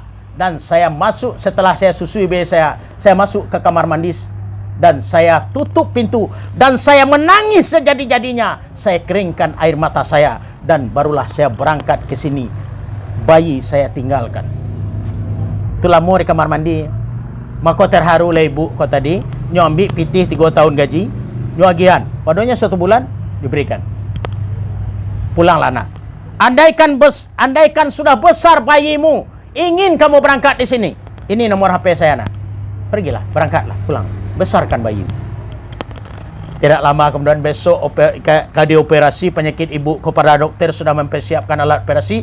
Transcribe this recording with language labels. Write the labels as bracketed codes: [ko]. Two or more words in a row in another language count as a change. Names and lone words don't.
[id] Dan saya masuk, setelah saya susui bayi saya masuk ke kamar mandi. Dan saya tutup pintu. Dan saya menangis sejadi-jadinya. Saya keringkan air mata saya. Dan barulah saya berangkat ke sini. Bayi saya tinggalkan. Itulah mau di kamar mandi. Maka terharu lah ibu kau tadi. [min] Nyo ambil pitih 3 tahun gaji. Nyo agihan. [id] Padahal 1 bulan diberikan. Pulanglah nak. Andaikan sudah besar bayimu, ingin kamu berangkat di sini. Ini nomor HP saya nak. Pergilah, berangkatlah, pulang. Besarkan bayimu. Tidak lama kemudian besok kadi operasi penyakit ibu kepada dokter sudah mempersiapkan alat operasi.